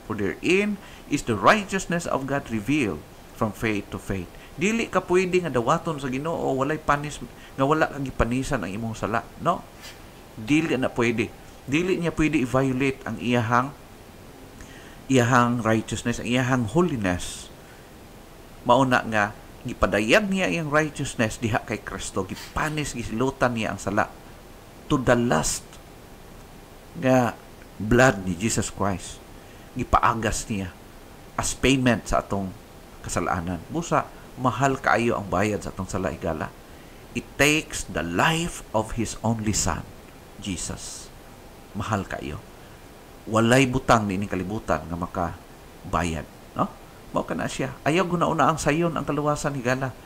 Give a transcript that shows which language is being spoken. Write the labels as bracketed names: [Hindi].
[English] For therein is the righteousness of God revealed from faith to faith. [Cebuano] Dili ka pwede nga dawaton sa Ginoo walay panis nga wala kang gipanisan ang imong sala. No. Dili na pwede. Dili niya pwede i-violate ang iyahang righteousness, ang iyahang holiness. Mauna nga gipadayag niya iyang righteousness diha kay Kristo, gipanis gisilutan niya ang sala to the last nga blood ni Jesus Christ. Gipaagas niya as payment sa atong kasalanan. Busa, mahal kaayo ang bayad sa atong sala igala. [English] It takes the life of His only Son, Jesus. [Cebuano] Mahal kaayo. Walay butang ni kalibutan nga makabayad. No? Mao kana siya. Ayaw guna-una ang sayon ang kaluwasan higala.